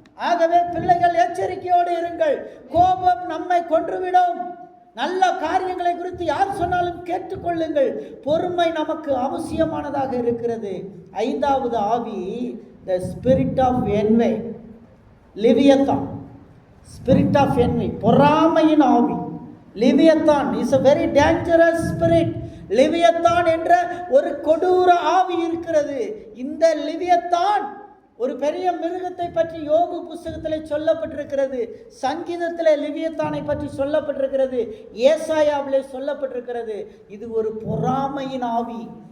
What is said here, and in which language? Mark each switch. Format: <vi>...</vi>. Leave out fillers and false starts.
<ta>ஆகவே பிள்ளைகள் எச்சரிக்கையோடு இருங்கள். கோபம் நம்மை கொன்றுவிடும். நல்ல காரியங்களை குறித்து யார் சொன்னாலும் கேட்டுக்கொள்ளுங்கள். பொறுமை நமக்கு அவசியமானதாக இருக்கிறது. 5வது ஆவி,</ta> <en>the spirit of envy,</en> <ta>leviathan.</ta> <en>spirit of envy,</en> <ta>பொறாமையின் ஆவி.</ta> <en>Leviathan is a very dangerous spirit.</en> <ta>Leviathan என்ற ஒரு கொடூர ஆவி இருக்கிறது. இந்த லிவியத்தான் ஒரு பெரிய மிருகத்தை பற்றி யோபு புஸ்தகத்தில் சொல்லப்பட்டிருக்கிறது. சங்கீதத்தில் லிவியத்தானை பற்றி சொல்லப்பட்டிருக்கிறது. ஏசாயாவிலே சொல்லப்பட்டிருக்கிறது. இது ஒரு பொறாமையின் ஆவி.</ta>